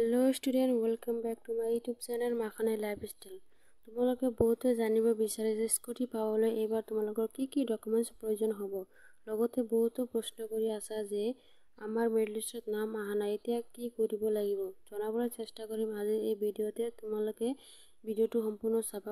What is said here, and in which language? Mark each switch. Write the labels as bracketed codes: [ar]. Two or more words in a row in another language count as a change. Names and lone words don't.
[en] Hello student, welcome back to my YouTube channel Makhane Lifestyle. [as] তোমালোকে বহুতে জানিব বিচাৰে যে স্কুটি পাবলৈ এবাৰ তোমালোকৰ কি ডকুমেন্টছ প্ৰয়োজন হ'ব। লগতে বহুতো প্ৰশ্ন কৰি আছা যে আমাৰ [en] merit listত [as] নাম অহা নাই, এতিয়া কি কৰিব লাগিব জনাবলৈ চেষ্টা কৰিম আজি এই ভিডিঅ'তে। তোমালোকে ভিডিঅ'টো সম্পূৰ্ণ চাবা।